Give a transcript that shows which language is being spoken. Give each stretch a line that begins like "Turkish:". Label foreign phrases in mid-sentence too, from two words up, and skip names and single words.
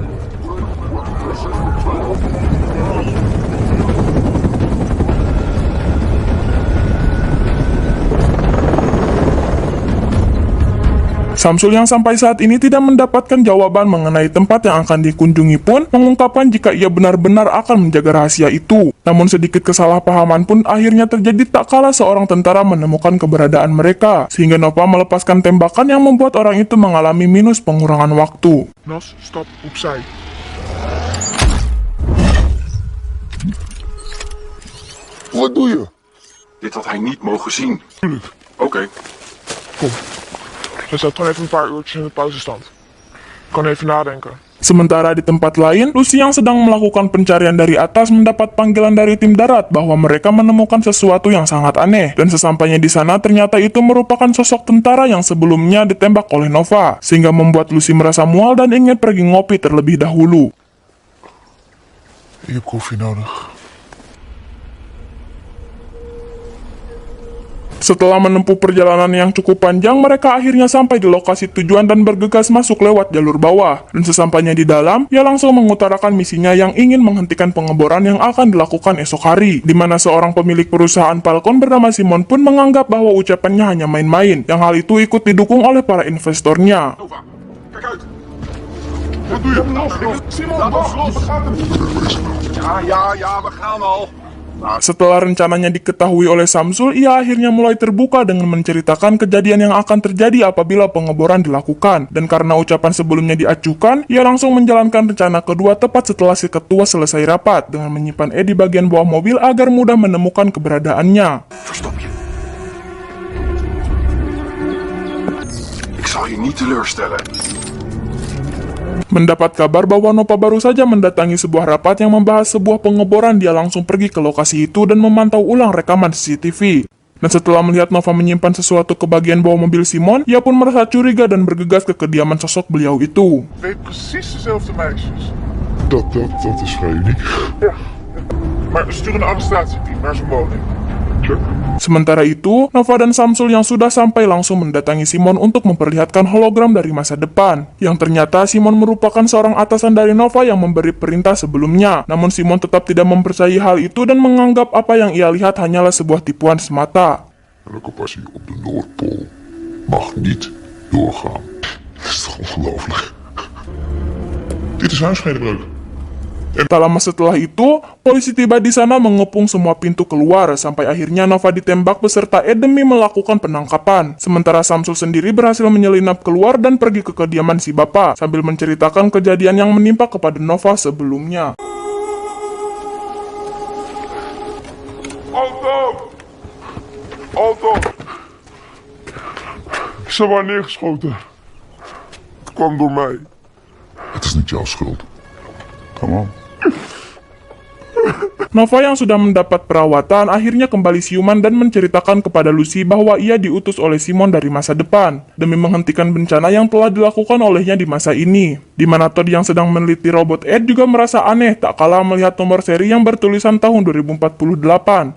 Indonesian: Samsul yang sampai saat ini tidak mendapatkan jawaban mengenai tempat yang akan dikunjungi pun mengungkapkan jika ia benar-benar akan menjaga rahasia itu. Namun sedikit kesalahpahaman pun akhirnya terjadi tak kala seorang tentara menemukan keberadaan mereka, sehingga Nova melepaskan tembakan yang membuat orang itu mengalami minus pengurangan waktu.
Dutch: Nas, stap opzij. Wat doe je? Dit had hij niet mogen zien. Tuurlijk. Oké. Kom. Hij staat gewoon even een paar uurtjes in de pauzestand. Kan even nadenken.
Indonesian: Sementara di tempat lain, Lucy yang sedang melakukan pencarian dari atas mendapat panggilan dari tim darat bahwa mereka menemukan sesuatu yang sangat aneh. Dan sesampainya di sana ternyata itu merupakan sosok tentara yang sebelumnya ditembak oleh Nova, sehingga membuat Lucy merasa mual dan ingin pergi ngopi terlebih dahulu.
Dutch: Ik heb koffie nodig.
Indonesian: Setelah menempuh perjalanan yang cukup panjang, mereka akhirnya sampai di lokasi tujuan dan bergegas masuk lewat jalur bawah. Dan sesampainya di dalam, ia langsung mengutarakan misinya yang ingin menghentikan pengeboran yang akan dilakukan esok hari, di mana seorang pemilik perusahaan Falcon bernama Simon pun menganggap bahwa ucapannya hanya main-main, yang hal itu ikut didukung oleh para investornya.
Dutch: Nova, kijk uit. Wat doe je? Simon, wacht, we gaan er. Ja, we gaan al.
Indonesian: Setelah rencananya diketahui oleh Samsul, ia akhirnya mulai terbuka dengan menceritakan kejadian yang akan terjadi apabila pengeboran dilakukan. Dan karena ucapan sebelumnya diacuhkan, ia langsung menjalankan rencana kedua tepat setelah si ketua selesai rapat, dengan menyimpan di bagian bawah mobil agar mudah menemukan keberadaannya.
Dutch: Verstop je. Ik zal je niet teleurstellen.
Indonesian: Mendapat kabar bahwa Nova baru saja mendatangi sebuah rapat yang membahas sebuah pengeboran, dia langsung pergi ke lokasi itu dan memantau ulang rekaman CCTV. Dan setelah melihat Nova menyimpan sesuatu ke bagian bawah mobil Simon, ia pun merasa curiga dan bergegas ke kediaman sosok beliau itu.
Dutch: Weet precies dezelfde meisjes. Dat is vrij uniek. Ja. Maar we sturen een arrestatieteam naar zijn woning. Check.
Indonesian: Sementara itu, Nova dan Samsul yang sudah sampai langsung mendatangi Simon untuk memperlihatkan hologram dari masa depan. Yang ternyata Simon merupakan seorang atasan dari Nova yang memberi perintah sebelumnya. Namun Simon tetap tidak mempercayai hal itu dan menganggap apa yang ia lihat hanyalah sebuah tipuan semata.
Dutch: Elke passie op de Noordpool mag niet doorgaan. Dat is toch ongelooflijk? Dit is huisvredebreuk. Tak lama setelah itu, polisi tiba di sana mengepung semua pintu keluar sampai akhirnya Nova ditembak beserta Ed demi melakukan penangkapan. Sementara Samsul sendiri berhasil menyelinap keluar dan pergi ke kediaman si bapak sambil menceritakan kejadian yang menimpa kepada Nova sebelumnya. Alto! Ze waren neergeschoten. Het kwam door mij. Het is niet jouw schuld.
English: Come on.
Indonesian: Nova yang sudah mendapat perawatan akhirnya kembali siuman dan menceritakan kepada Lucy bahwa ia diutus oleh Simon dari masa depan demi menghentikan bencana yang telah dilakukan olehnya di masa ini. Di mana Todd yang sedang meneliti robot Ed juga merasa aneh tak kalah melihat nomor seri yang bertulisan tahun 2048.